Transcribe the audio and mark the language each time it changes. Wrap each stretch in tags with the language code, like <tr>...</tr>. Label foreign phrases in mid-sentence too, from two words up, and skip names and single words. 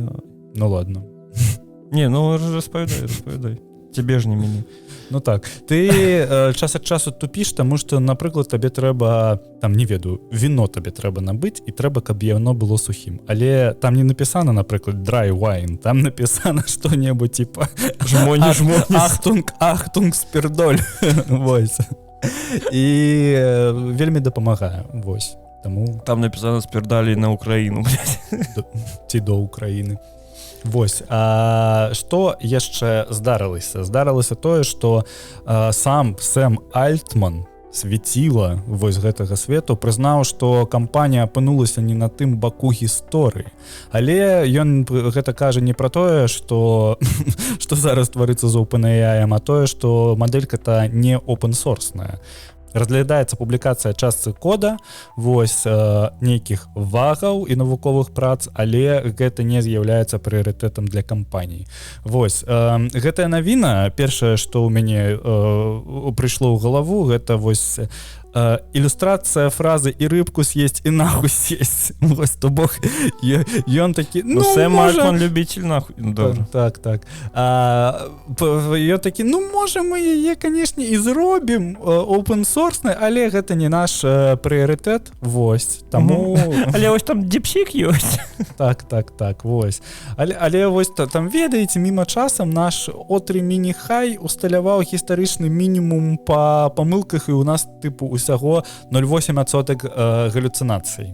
<ru>Ну ладно.</ru> <be>Не, ну распавядай. Цябе ж не мяне. Ну так, ты час ад часу тупіш, таму што, напрыклад, табе трэба, там, не ведаю, віно табе трэба набыць, і трэба, каб яно было сухім. Але там не напісана, напрыклад,</be> <en>dry wine,</en> <be>там напісана што-небудзь типа Ахтунг спирдоль. Вось. І вельмі дапамагае. Вось. Таму... Там напісана спирдалі на Украіну, блядь. Ці до Украіны. Вось, што яшчэ здарылася? Здарылася тое, што сам Сэм Альтман, свяціла вось гэтага свету, прызнаў, што кампанія апынулася не на тым баку гісторыі. Але ён гэта кажа не пра тое, што зараз тварыцца з OpenAI, а тое, што мадэлька-то не open-source-ная. Разглядаецца публікацыя частцы кода, вось, нейкіх вагаў і навуковых прац, але гэта не з'яўляецца прыярытэтам для кампаній. Вось, гэтая навіна, першае, што ў мяне прыйшло ў галаву, гэта вось ілюстрацыя фразы</be> <ru>«і рыбку съесть, і нахуй съесть».</ru> <be>Вось, то бок, ён такі...</be> <ru>Ну, Сэм Альтман любитель нахуй.</ru> <be>Так. Ён такі, ну, можа, мы яе, канешне, і зробім open-source, але гэта не наш прыярытэт. Вось, таму... Але вось там дипсік ёсць. Так, вось. Але вось, там, ведаеце, міма часам наш Отрі Міні-Хай усталяваў гістарычны мінімум па памылках, і у нас, тыпу, усяго 0,8% галюцинацый.</be>